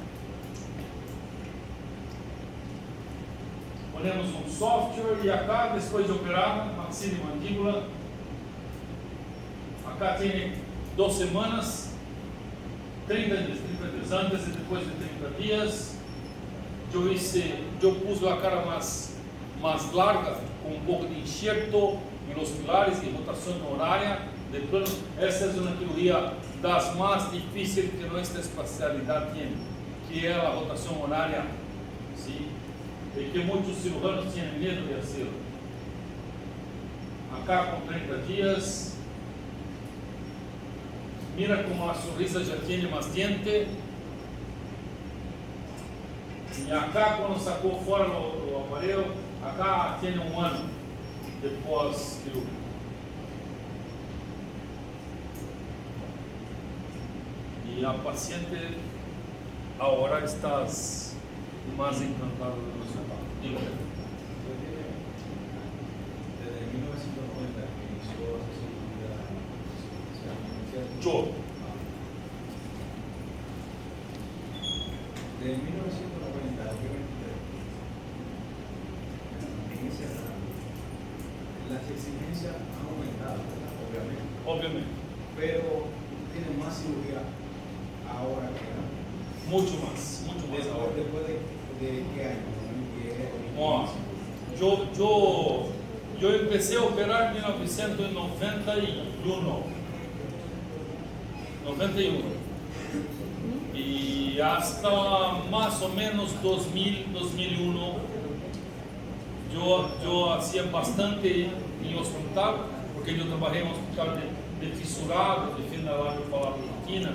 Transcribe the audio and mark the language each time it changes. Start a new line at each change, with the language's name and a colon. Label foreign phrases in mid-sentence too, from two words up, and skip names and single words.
Portuguese: Ponemos um software e acá, depois de operar, maxila e mandíbula, acá tem 2 semanas, 30 dias antes e depois de 30 dias, eu pus a cara mais larga, com um pouco de enxerto nos pilares e rotação horária de plano. Essa é uma cirurgia das mais difíceis que nossa especialidade tem, que é a rotação horária, sim? E que muitos cirujanos tinham medo de fazer. Acá com 30 dias, mira como a sonrisa já tem mais diente. E acá, quando sacou fora o aparelho, acá tem 1 ano depois cirúrgico. E a paciente agora está mais encantada do resultado.
Spanish: Desde 1990 que inició esa cirugía. Yo. De 1990 a 2023, en ese rango, las exigencias han aumentado, ¿verdad? Obviamente. Pero tiene más cirugía ahora que antes. Mucho más ahora. Después de qué año?
Portuguese: Ó, eu empecé a operar em 1991. E hasta mais ou menos 2000, 2001, eu fazia bastante em hospital, porque eu trabalhei em um hospital de fissurado, de fenda lábio palatina.